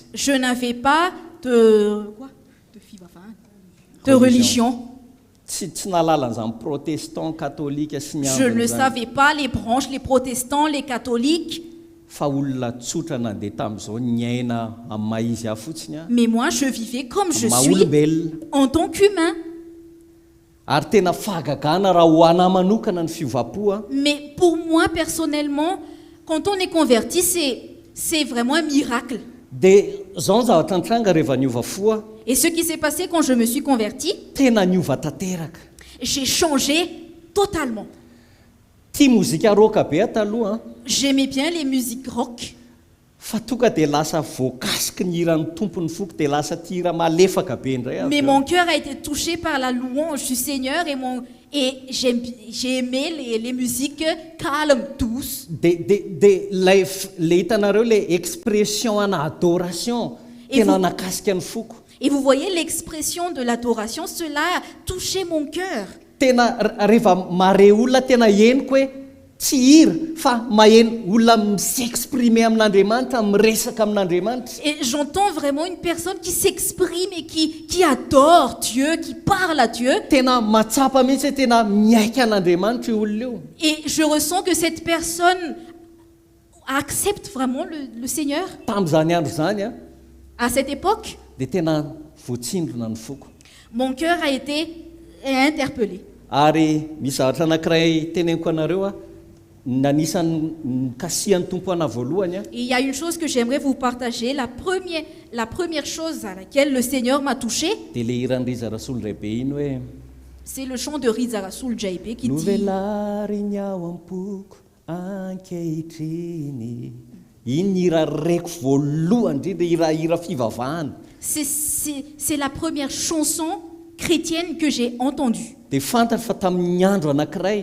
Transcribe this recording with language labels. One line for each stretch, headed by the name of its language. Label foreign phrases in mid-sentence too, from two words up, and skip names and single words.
French: je n'avais pas de quoi? De religion.
Malagasy: Tsy nahalala an'izany protestant, katolika sy ny
French: Je ne
Malagasy: ambiny zany.
French: savais pas les branches, les protestants, les catholiques.
Malagasy: Fa olona tsotra nandeha tamin'izao niaina amin'ny maha-izy ahy fotsiny a,
French: Mais moi, je vivais comme je suis
Malagasy: maha-olombelona.
French: en tant qu'humain.
Malagasy: Ary tena fahagagana raha ho anahy manokana ny fivavapo a,
French: Mais pour moi, personnellement, quand on est converti, c'est vraiment un miracle.
Malagasy: dia zao ny zavatra nitranga rehefa niova fo a,
French: Et ce qui s'est passé quand je me suis convertie,
Malagasy: tena niova tanteraka.
French: j'ai changé totalement.
Malagasy: Tia mozika roka be a taloha a,
French: J'aimais bien les musiques rock,
Malagasy: fa tonga dia lasa voakasiky ny hiran'ny tompony foko dia lasa tia hira malefaka be indray
French: mais
Malagasy: avy
French: mon
Malagasy: eo.
French: cœur a été touché par la louange du Seigneur et j'ai aimé les musiques calmes, douces.
Malagasy: Dia lay hitanareo le expression ana adoration
French: Et
Malagasy: tena
French: vous-
Malagasy: nakasika ny foko.
French: Et vous voyez l'expression de l'adoration, cela a touché mon cœur.
Malagasy: Tena rehefa mare olona tena henoko hoe tsy hira fa maheno olona s'exprimer amin'Andriamanitra, miresaka amin'Andriamanitra.
French: Et j'entends vraiment une personne qui s'exprime et qui adore Dieu, qui parle à Dieu.
Malagasy: Tena matsapa mihitsy hoe tena miaika an'Andriamanitra io olona io.
French: Et je ressens que cette personne accepte vraiment le Seigneur.
Malagasy: Tamin'izany andro zany a,
French: À cette époque,
Malagasy: dia tena voatsindrona ny foko.
French: mon cœur a été interpellé.
Malagasy: Ary misy zavatra anankiray teneniko anareo a, nanisany nikasihan'ny tompo ana voalohany a,
French: Et il y a une chose que j'aimerais vous partager. La première chose à laquelle le Seigneur m'a touché,
Malagasy: dia le hiran'Riza Rasolo Raibe iny hoe
French: c'est le chant de Riza Rasoul Jaipé qui dit
Malagasy: novelary ao am-poko ankehitriny. Iny hira reko voalohany indrindra, hira fivavahana.
French: c'est la première chanson chrétienne que j'ai entendue.
Malagasy: Dia fantatra fa tamin'ny andro anankiray